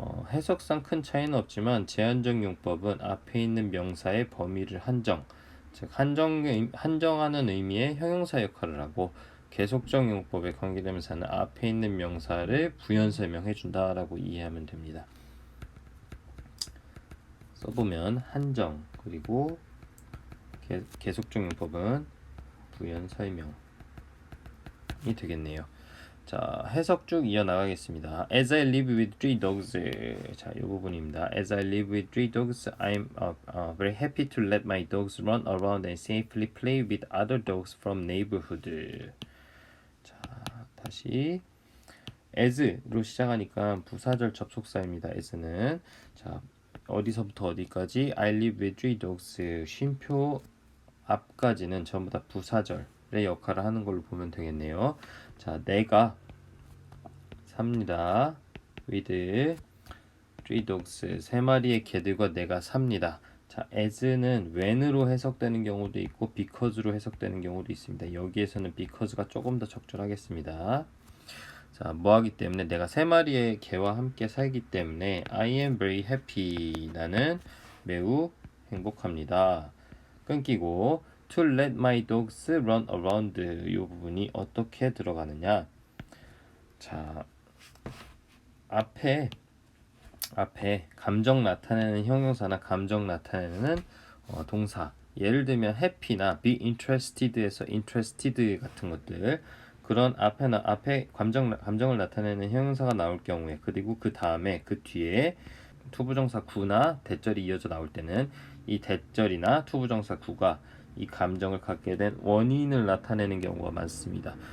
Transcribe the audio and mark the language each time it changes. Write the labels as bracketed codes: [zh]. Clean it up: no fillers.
[ko] 해석상 큰 차이는 없지만 제한적 용법은 앞에 있는 명사의 범위를 즉 한정하는 의미의 형용사 역할을 하고 계속적 용법의 관계대명사는 앞에 있는 명사를 부연 설명해 준다라고 이해하면 됩니다. 써보면 한정 그리고 계속적 용법은 부연 설명이 되겠네요. 자, 해석 쭉 이어나가겠습니다. [en] As I live with three dogs. [ko] 자, 이 부분입니다. [en] As I live with three dogs, I'm very happy to let my dogs run around and safely play with other dogs from neighborhood. [ko] 자, 다시 as로 시작하니까 부사절 접속사입니다. as는 자, 어디서부터 어디까지 [en] I live with three dogs [ko] 쉼표 앞까지는 전부 다 부사절의 역할을 하는 걸로 보면 되겠네요. 자, 내가 삽니다. [en] with three dogs [ko] 세 마리의 개들과 내가 삽니다. 자, as는 when으로 해석되는 경우도 있고 because로 해석되는 경우도 있습니다. 여기에서는 because가 조금 더 적절하겠습니다. 자, 뭐하기 때문에 내가 세 마리의 개와 함께 살기 때문에 [en] I am very happy [ko] 나는 매우 행복합니다. 끊기고 [en] to let my dogs run around [ko] 이 부분이 어떻게 들어가느냐. 자, 앞에 감정 나타내는 형용사나 감정 나타내는 동사 예를 들면 happy나 be interested에서 interested 같은 것들 그런 앞에 감정을 나타내는 형용사가 나올 경우에 그리고 그 다음에 그 뒤에 투부정사 구나 대절이 이어져 나올 때는 이 대절이나 투부정사 구가 이 감정을 갖게 된 원인을 나타내는 경우가 많습니다.